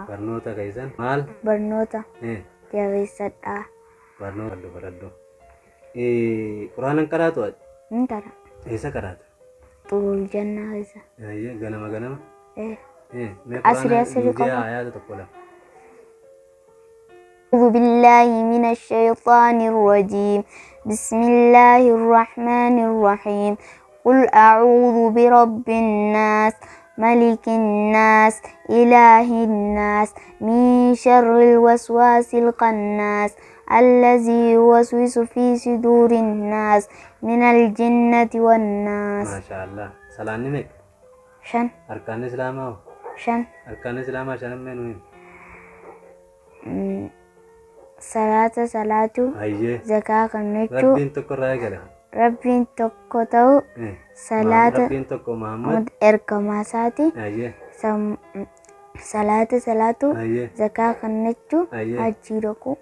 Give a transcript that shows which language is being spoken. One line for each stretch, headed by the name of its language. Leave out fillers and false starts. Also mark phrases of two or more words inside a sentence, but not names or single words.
Oromo: Barnoota keessan maal? Barnoota jabeessadhaa. Barnoota baradhu. Quraanan qaraatu ati? Hin qara. Eessa qaraata? Xurul jannaa keessa. Ganama ganama? Asiri qofa. Ayaata tokko lama.
Arabic: أعوذ بالله من الشيطان الرجيم بسم الله الرحمن الرحيم قل أعوذ برب الناس ملك الناس إله الناس من شر الوسواس الخناس الذي يوسوس في صدور الناس من الجنة والناس. ما شاء الله. سلام نمك. شن. أركان الإسلام. شن. أركان الإسلام شن منهم.
Oromo: Salaatu zakaa kannachuu Rabbiin tokko irraa eegala. Rabbiin tokko ta'u salaata Rabbiin tokko Muhammad ergamaa isaati. Salaatu zakaa kannachuu hajjii dhaqu.